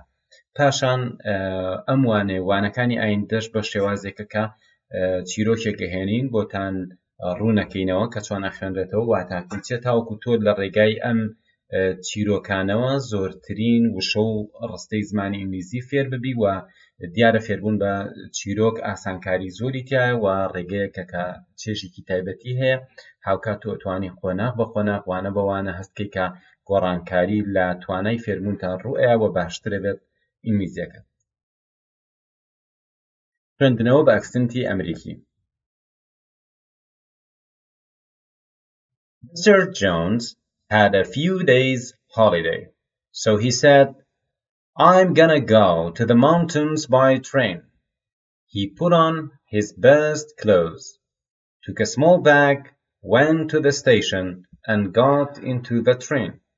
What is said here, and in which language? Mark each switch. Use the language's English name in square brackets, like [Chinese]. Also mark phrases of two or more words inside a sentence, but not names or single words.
[Central Kurdish] پاشان ئەم وانەکانی ئایندەش بە شێوازێکە کە چیرۆکێک هێنین بۆتان ڕوونەکەینەوە کە چۆن ئەخوێنرێتەوە واتاکەین چێت تاوەکو تۆ لە ڕێگای ئەم چیرۆکانەوە زۆرترین وشە و ڕستەی زمانی ئینگلیزی فێر ببی و دیارە فێربوون بە چیرۆک ئاسانکاری زۆری تایە و ڕێگەیەکە کە چێژێکی تایبەتی هەیە. هاوکات تۆ توانی خۆناغ بە خۆناغ وانە بە وانە هەستکەی کە گۆڕانکاری لە توانای فێربوونتان ڕوئەیە و باشترە بێت ئینگلیزیەکە. خوێندنەوە بە ئەکسنتی ئەمریکی. [English] Mr. Jones had a few days holiday, so he said, "I'm gonna go to the mountains by train." He put on his best clothes, took a small bag, went to the station, and got into the train.